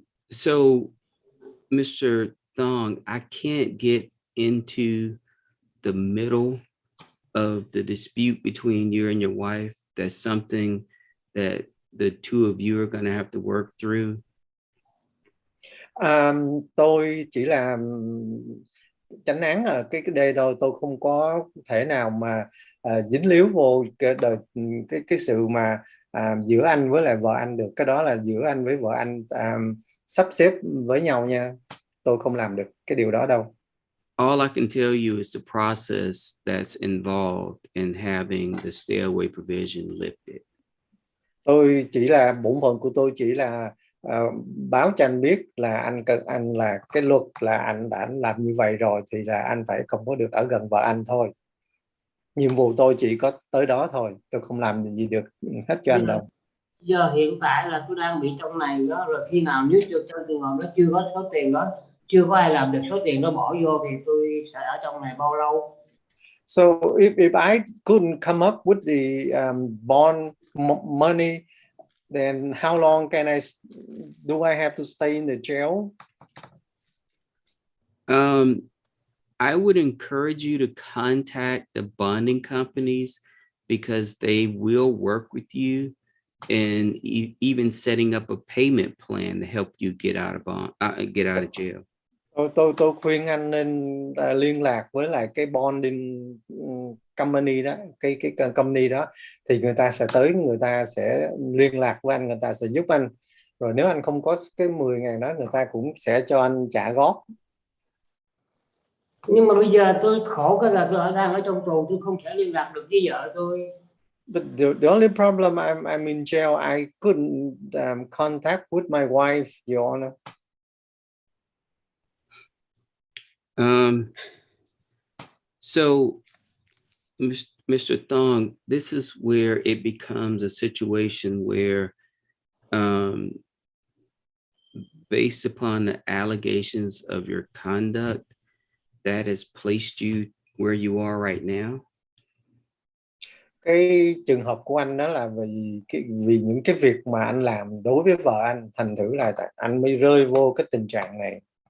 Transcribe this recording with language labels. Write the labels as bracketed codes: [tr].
[en] So, Mr. Thong, I can't get into the middle of the dispute between you and your wife, that's something that the two of you are going to have to work through? [vi] Tôi chỉ là chánh án ở cái đây thôi, tôi không có thể nào mà dính líu vô cái sự mà giữa anh với lại vợ anh được. Cái đó là giữa anh với vợ anh sắp xếp với nhau nha, tôi không làm được cái điều đó đâu. [en] All I can tell you is the process that's involved in having the stay away provision lifted. [vi] Tôi chỉ là bổn phận của tôi chỉ là báo cho anh biết là anh là cái luật là anh đã làm như vậy rồi thì là anh phải không có được ở gần vợ anh thôi. Nhiệm vụ tôi chỉ có tới đó thôi, tôi không làm gì được hết cho anh đâu. Giờ hiện tại là tôi đang bị trong này đó, rồi khi nào nếu trong trường hợp nó chưa có số tiền đó, chưa có ai làm được số tiền đó bỏ vô thì tôi sẽ ở trong này bao lâu? [en] So if I couldn't come up with the bond money, then how long do I have to stay in the jail? I would encourage you to contact the bonding companies because they will work with you and even setting up a payment plan to help you get out of jail. [vi] Tôi khuyên anh nên liên lạc với lại cái bonding company đó, cái company đó, thì người ta sẽ tới, người ta sẽ liên lạc với anh, người ta sẽ giúp anh. Rồi nếu anh không có cái 10.000 đó, người ta cũng sẽ cho anh trả góp. Nhưng mà bây giờ tôi khổ cái là tôi đang ở trong tù, tôi không thể liên lạc được với vợ tôi. [en] But the only problem, I'm in jail. I couldn't contact with my wife, Your Honor. So, Mr. Thong, this is where it becomes a situation where, based upon the allegations of your conduct, that has placed you where you are right now. [vi] Cái trường hợp của anh đó là vì những cái việc mà anh làm đối với vợ anh, thành thử là anh mới rơi vô cái tình trạng này.